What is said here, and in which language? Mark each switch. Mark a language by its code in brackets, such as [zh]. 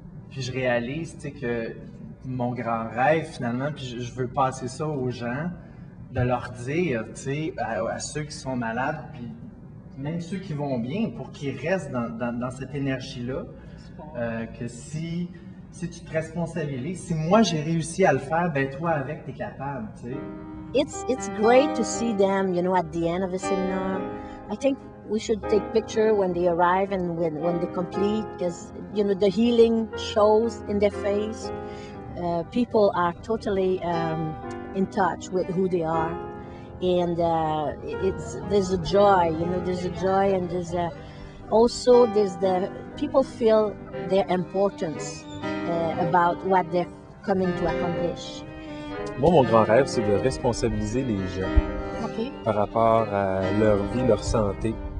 [fr] Puis je réalise, tu sais, que mon grand rêve finalement, puis je veux passer ça aux gens, de leur dire, tu sais, à ceux qui sont malades, puis même ceux qui vont bien, pour qu'ils restent dans cette énergie-là, que si tu te responsabilises, si moi j'ai réussi à le faire, ben toi avec, t'es capable, tu sais. [en] It's great to see them, you know, at the end of the seminar. I think we should take picture when they arrive and when they complete, because, you know, the healing shows in their face. People are totally in touch with who they are. And there's a joy, you know, there's a joy, and there's the people feel their importance about what they're coming to accomplish. [fr] Moi, mon grand rêve, c'est de responsabiliser les gens [en] Okay. [fr] par rapport à leur vie, leur santé,